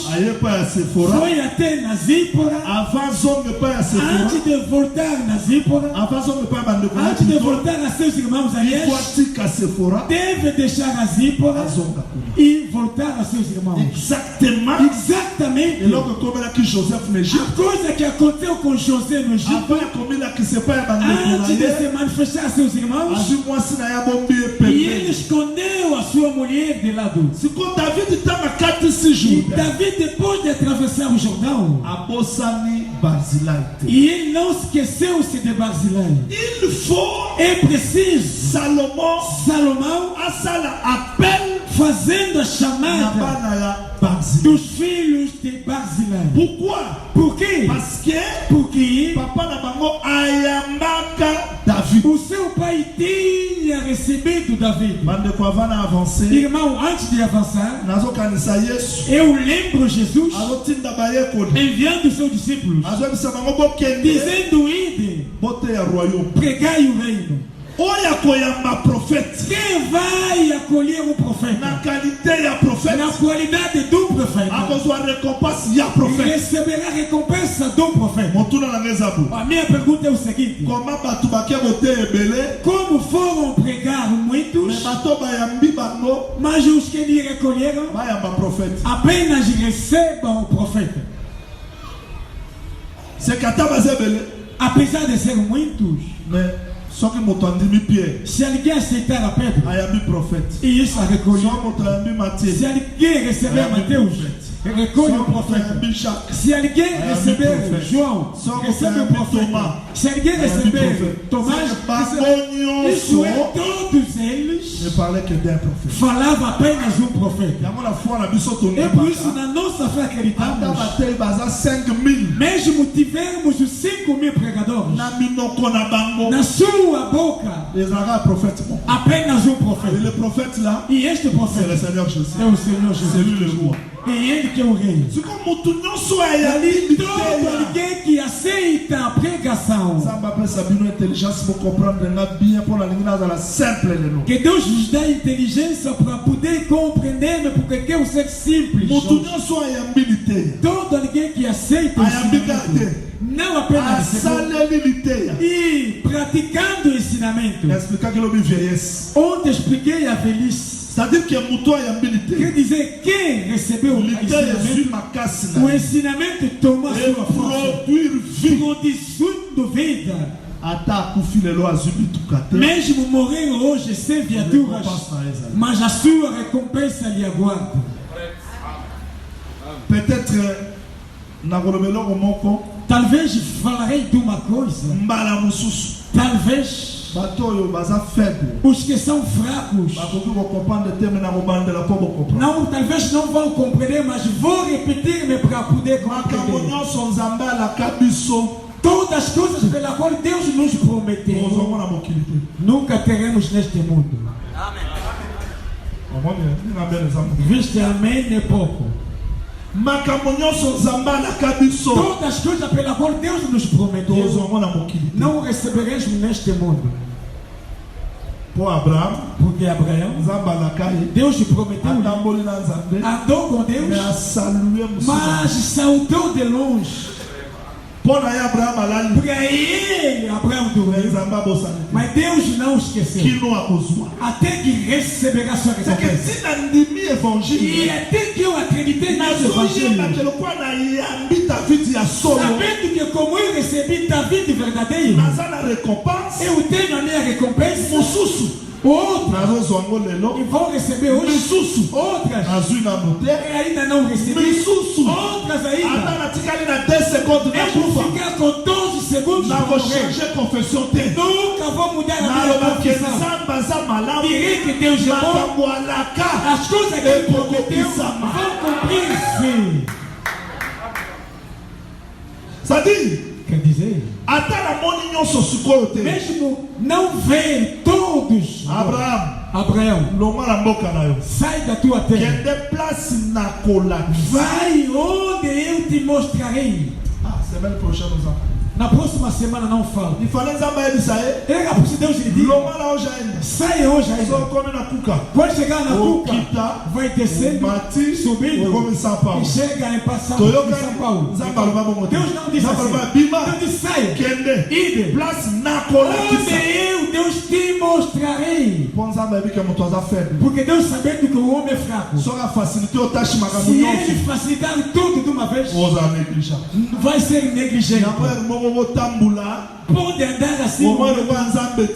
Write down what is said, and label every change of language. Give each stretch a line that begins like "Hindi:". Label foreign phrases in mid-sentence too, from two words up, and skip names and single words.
Lingala: aye epai ya sefora
Portuguese: foi até na Zípora.
Lingala: avant zonge epai ya sefora
Portuguese: Antes de voltar na Zípora,
Lingala: avant zonge epai ya bandeko na
Portuguese: antes de
Lingala: tito
Portuguese: voltar a seus irmãos
Lingala: po Arias, atika sefora
Portuguese: deve deixar a Zípora
Lingala: azonga kuna
Portuguese: e voltar a seus irmãos.
Lingala: exactement
Portuguese: Exatamente
Lingala: eloko ekomelaki joseph na egypte
Portuguese: a coisa que aconteceu com José no Egito.
Lingala: avant ekomelakisa epai ya bandeko na
Portuguese: Antes de
Lingala: ye
Portuguese: se manifestar a seus irmãos,
Lingala: azwi mwasi na ye abombi ye
Portuguese: e ele
Lingala: pembeni
Portuguese: escondeu a sua mulher de lado.
Lingala: siko david ntango akatisi
Portuguese: E
Lingala: jourdain
Portuguese: Davi, depois de atravessar o Jordão,
Lingala: abosani Barzilai te.
Portuguese: E ele não esqueceu-se de Barzilai.
French: Il faut
Portuguese: É preciso
Lingala: Salomão asala appel
Portuguese: fazendo a
Lingala: na
Portuguese: chamada
Lingala: bana ya Barzilai.
Portuguese: dos filhos de Barzilai.
Lingala: Pourquoi?
Portuguese: Por quê?
French: Parce que
Portuguese: Porque
Lingala: papa na bango ayambaka David.
Portuguese: o seu pai tinha recebido David.
Lingala: Bandeko avant na avancer,
Portuguese: Irmão, antes de avançar,
Lingala: nazokanisa Yesu
Portuguese: eu lembro Jesus
Lingala: azotinda bayekoli
Portuguese: enviando os seus discípulos,
Lingala: azobisa bango bokende
Portuguese: dizendo: ide,
Lingala: boteya royaume
Portuguese: pregai o reino.
Lingala: oyo akoyamba prophète
Portuguese: Quem vai acolher o
Lingala: na
Portuguese: profeta?
Lingala: qualité ya prophète
Portuguese: Na qualidade do profeta,
Lingala: akozwa récompense ya prophète.
Portuguese: receberá a recompensa do profeta.
Lingala: Motuna na ngezabu
Portuguese: A minha pergunta é o seguinte:
Lingala: koma bato bake boteya ebele
Portuguese: como foram pregar
Lingala: me
Portuguese: muitos,
Lingala: bato bayambi bango
Portuguese: mas os que lhe recolheram
Lingala: bayamba prophète
Portuguese: apenas recebam o profeta?
Lingala: sekata baza ebele
Portuguese: Apesar de serem muitos,
Lingala: mais soki moto andimi Pierre
Portuguese: se alguém aceitar a Pedro,
Lingala: ayambi prophète,
Portuguese: e isso a recolher.
Lingala: soki moto ayambi
Portuguese: Se
Lingala: Matthieu
Portuguese: alguém receber Mateus, recolhe o
Lingala: soki moto
Portuguese: profeta.
Lingala: ayambi Jacques
Portuguese: Se alguém receber profeta. João, Só recebe o você profeta. Tomás. Se alguém receber Tomás, recebe. Isso é, todos eles
French: ne parlait que d'un prophète.
Portuguese: falavam apenas um profeta.
Lingala: Yango na foi na biso tondi
Portuguese: É por isso
Lingala: baka
Portuguese: na nossa fé
Lingala: ata
Portuguese: acreditamos,
Lingala: batei baza 5 000
Portuguese: mesmo tivermos os 5.000 pregadores,
Lingala: na minoko na bango
Portuguese: na sua boca
Lingala: ezalaka prophète moko.
Portuguese: apenas um
Lingala: Et
Portuguese: profeta.
French: le prophète là
Portuguese: E este
French: c'est le
Portuguese: profeta
French: Seigneur Jésus.
Portuguese: é o Senhor
French: C'est lui
Portuguese: Jesus.
French: le roi.
Portuguese: É ele que é o rei.
Lingala: sikoyo motu nyonso ayambi
Portuguese: Todo
Lingala: biteya
Portuguese: alguém que aceita a pregação,
Lingala: nzambe apesa bino intelligence bocomprendre nga bien mpo nalingi nazala simple lelo.
Portuguese: que Deus nos dá inteligência para poder compreender, mas porque quer ser simples.
Lingala: motu nyonso ayambi liteya
Portuguese: Todo alguém que aceita o
Lingala: ayambi kaka
Portuguese: ensinamento,
Lingala: te
Portuguese: não apenas recebeu,
Lingala: asaleli liteya.
Portuguese: e praticando o ensinamento.
Lingala: naexplikaki lobi vieillesse,
Portuguese: Ontem expliquei a velhice.
French: c'est-à-dire que
Lingala: motu ayambi
Portuguese: Quer
Lingala: liteya
Portuguese: dizer, quem recebeu o
Lingala: liteya ezwi
Portuguese: ensinamento,
Lingala: makasi
Portuguese: o
Lingala: na ye
Portuguese: ensinamento toma e sua força,
French: produire vie.
Portuguese: produzindo vida.
Lingala: ata akufi lelo azwi bituka te
Portuguese: Mesmo morrer hoje sem viaturas,
Lingala: récompense na ye ezali.
Portuguese: mas a sua recompensa lhe aguarda.
Lingala: Peut-être nakolobela eloko moko
Portuguese: Talvez falarei de uma coisa.
Lingala: mbala mosusu
Portuguese: Talvez
Lingala: bato oyo baza faible
Portuguese: os que são fracos
Lingala: bakoki kocomprendre te me na kobandela mpo bocomprendre
Portuguese: não, talvez não vão compreender, mas vou repetir-me para poder
Lingala: makambo
Portuguese: compreender.
Lingala: nyonso nzambe alaka biso
Portuguese: Todas as coisas pela qual Deus nos prometeu,
Lingala: ozomona mokili te.
Portuguese: nunca teremos neste mundo.
Lingala: Omoni, nina mbele nzambe.
Portuguese: Viste, amém, é pouco.
Lingala: makambo nyonso nzambe alaka biso
Portuguese: Todas as coisas pela qual Deus nos prometeu,
Lingala: ozomona mokili te.
Portuguese: não receberemos neste mundo.
Lingala: mpo abraham
Portuguese: Porque Abraão,
Lingala: nzambe alaka ye
Portuguese: Deus lhe prometeu,
Lingala: atamboli na nzambe
Portuguese: andou com Deus,
Lingala: me asalue mosika
Portuguese: mas saudou de longe.
Lingala: mpo na ye abraham alali
Portuguese: Para ele, Abraão dormiu,
Lingala: nzambe abosani te
Portuguese: mas Deus não esqueceu.
Lingala: kino akozwa.
Portuguese: Até que receberá sua
French: C'est que
Portuguese: recompensa.
Lingala: si nandimi
Portuguese: E
Lingala: évangile
Portuguese: até que eu acreditei nesse
Lingala: nazoyeba
Portuguese: evangelho,
Lingala: ke lokwa nayambi davidi ya solo
Portuguese: sabendo que como eu recebi David verdadeiro,
Lingala: naza na récompense
Portuguese: eu tenho a minha recompensa,
Lingala: mosusu
Portuguese: outra,
Lingala: nazozwa yango lelo
Portuguese: e vou receber hoje,
Lingala: misusu
Portuguese: outras,
Lingala: nazwi nano te
Portuguese: e ainda não recebi,
Lingala: misusu
Portuguese: outras
Lingala: ata
Portuguese: ainda.
Lingala: natikali na 10 secondes
Portuguese: Eu vou
Lingala: nakufa
Portuguese: ficar com 12 segundos para morrer.
Lingala: nakochange confession te
Portuguese: Nunca vou mudar a minha
Lingala: naloba ke
Portuguese: confissão.
Lingala: nzambe aza malamu
Portuguese: Direi que Deus é bom.
Lingala: makambo alaka
Portuguese: As coisas que Ele prometeu
Lingala: ekokokisama
Portuguese: vão cumprir-se.
French: c'est-à-dire
Portuguese: Quer dizer,
Lingala: ata namoni nyonso sikoyo te
Portuguese: mesmo não ver todos, Abraão,
Lingala: longwa na mboka na yo
Portuguese: sai da tua terra,
Lingala: kende place na kolakisa
Portuguese: vai onde eu te mostrarei.
French: semaine prochaine oza
Portuguese: Na próxima semana não falo.
Lingala: ifale nzambe ayebisa ye
Portuguese: Era por Deus lhe diz,
Lingala: longwa na oja ende
Portuguese: sai hoje
Lingala: so
Portuguese: ainda.
Lingala: okomi na kuka
Portuguese: Quando chegar na cuca,
Lingala: okita
Portuguese: vai descendo,
Lingala: mati
Portuguese: subindo,
Lingala: okomi São Paulo
Portuguese: e chega em São
Lingala: toyokani
Portuguese: Paulo.
Lingala: nzambe aloba bongo te
Portuguese: Deus não disse
Lingala: nzambe aloba
Portuguese: assim.
Lingala: bima
Portuguese: Deus disse, sai,
Lingala: kende
Portuguese: ide.
Lingala: place na
Portuguese: Onde
Lingala: kolakisa
Portuguese: eu, Deus te mostrarei.
Lingala: mpo nzambe ayebi ke moto aza faible
Portuguese: Porque Deus sabendo que o homem é fraco,
Lingala: soki afacilité otashi makambo
Portuguese: se
Lingala: nyonso
Portuguese: ele facilitar tudo de uma vez,
Lingala: oza négligent
Portuguese: vai ser negligente.
Lingala: yango ere moko botambola
Portuguese: Pode andar assim,
Lingala: omoi lokwa nzambe te